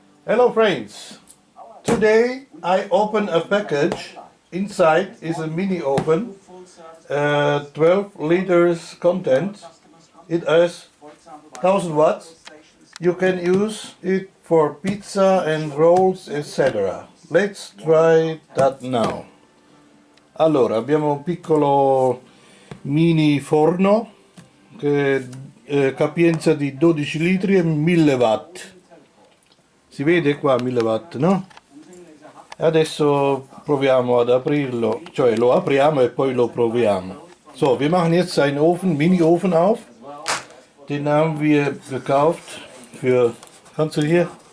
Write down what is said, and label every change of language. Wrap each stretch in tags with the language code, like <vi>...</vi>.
<en>Hello friends, today I open a package. Inside is a mini oven, 12 liters content. It has 1000 watts. You can use it for pizza and rolls, etc. Let's try that now.</en> <it>Allora, abbiamo un piccolo mini forno che capienza di 12 litri e 1000 watt. Si vede qua 1000 watt, no? Adesso proviamo ad aprirlo, cioè lo apriamo e poi lo proviamo.</it> <de>So, wir machen jetzt einen Ofen, Mini-Ofen auf. Den haben wir gekauft für, kannst du hier?</de>